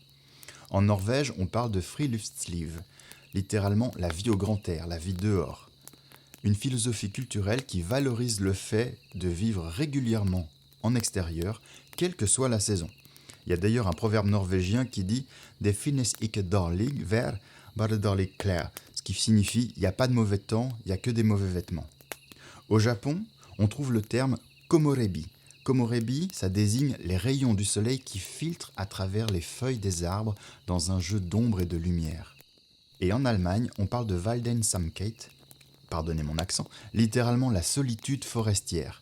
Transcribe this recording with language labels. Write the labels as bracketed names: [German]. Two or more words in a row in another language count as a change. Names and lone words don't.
[French] En Norvège, on parle de friluftsliv, littéralement la vie au grand air, la vie dehors. Une philosophie culturelle qui valorise le fait de vivre régulièrement en extérieur, quelle que soit la saison. Il y a d'ailleurs un proverbe norvégien qui dit « [Norwegian] Det finnes ikke dårlig vær, bare dårlig klær », [French] ce qui signifie « il n'y a pas de mauvais temps, il n'y a que des mauvais vêtements ». Au Japon, on trouve le terme komorebi. Komorebi, ça désigne les rayons du soleil qui filtrent à travers les feuilles des arbres dans un jeu d'ombre et de lumière. Et en Allemagne, on parle de Waldensamkeit, pardonnez mon accent, littéralement la solitude forestière.